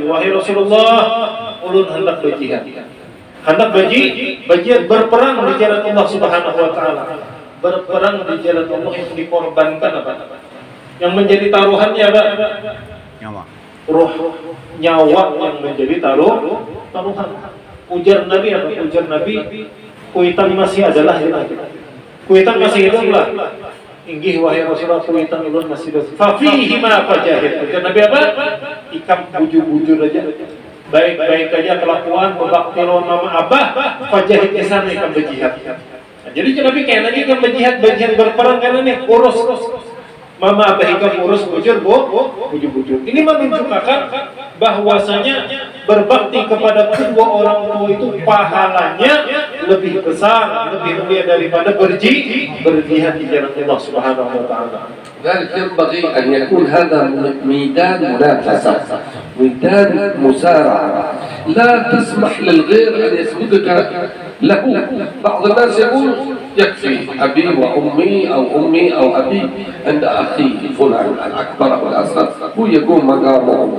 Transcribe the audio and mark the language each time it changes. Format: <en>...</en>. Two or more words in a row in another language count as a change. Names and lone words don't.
<bjn>Wahai Rasulullah, ulun hendak berjihad. Hendak berjihad berperang di jalan Allah</bjn> <ar>سبحانه وتعالى.</ar> <bjn>Berperang di jalan Allah yang dikorbankan apa? Yang menjadi taruhannya apa? Nyawa. Roh, nyawa yang menjadi taruhan. Ujar Nabi apa? Ujar Nabi, kuitan masih adalah kita. Kuitan masih hiduplah. inggih wahai Rasulullah kuitan ulun masih dosa.</bjn> <ar>ففيهما فجاهد.</ar> <bjn>Kata Nabi apa? Ikam bujur-bujur aja. Baik-baik aja kelakuan berbakti lawan mama abah, fajahid kesan ikam berjihad. Nah, jadi Nabi kayak lagi ikam berjihad berperang karena nih urus mama abah ikam urus bujur-bujur.</bjn> <id>Ini menunjukkan bahwasanya berbakti kepada kedua orang tua itu pahalanya lebih besar, lebih mulia daripada berjihad di jalan Allah</id> <ar>سبحانه وتعالى. لذلك ينبغي أن يكون هذا ميدان منافسة، ميدان مسارعة، لا تسمح للغير أن يسبقك له. بعض الناس يقول يكفي أبي وأمي أو أمي أو أبي عند أخي فلان الأكبر أو الأصغر هو يقوم مقامه.</ar>